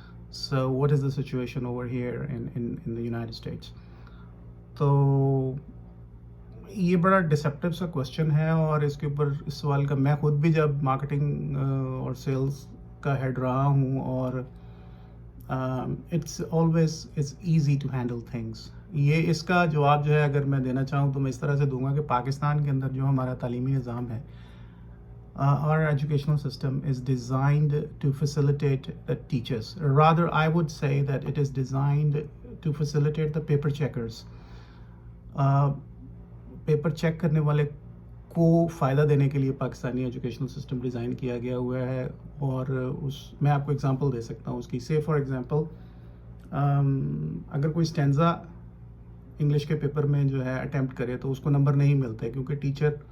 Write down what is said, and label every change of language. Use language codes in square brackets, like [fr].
[en] So what is the situation over here in the United States? [ur] تو یہ بڑا deceptive سا کوشچن ہے، اور اس کے اوپر اس سوال کا میں خود بھی جب مارکیٹنگ اور سیلز کا ہیڈ رہا ہوں، اور [en] It's always it's easy to handle things. [ur] یہ اس کا جواب جو ہے اگر میں دینا چاہوں تو میں اس طرح سے دوں گا کہ پاکستان کے اندر جو ہمارا تعلیمی نظام ہے، [en] our educational system is designed to facilitate the teachers. Rather, I would say that it is designed to facilitate the paper checkers. [ur] Paper check کرنے والے کو فائدہ دینے کے لیے پاکستانی ایجوکیشنل سسٹم ڈیزائن کیا گیا ہوا ہے، اور میں آپ کو اگزامپل دے سکتا ہوں اس کی۔ [en] say for example, [ur] اگر کوئی اسٹینزا انگلش کے پیپر میں جو ہے اٹیمپٹ کرے تو اس کو نمبر نہیں ملتے، کیونکہ ٹیچر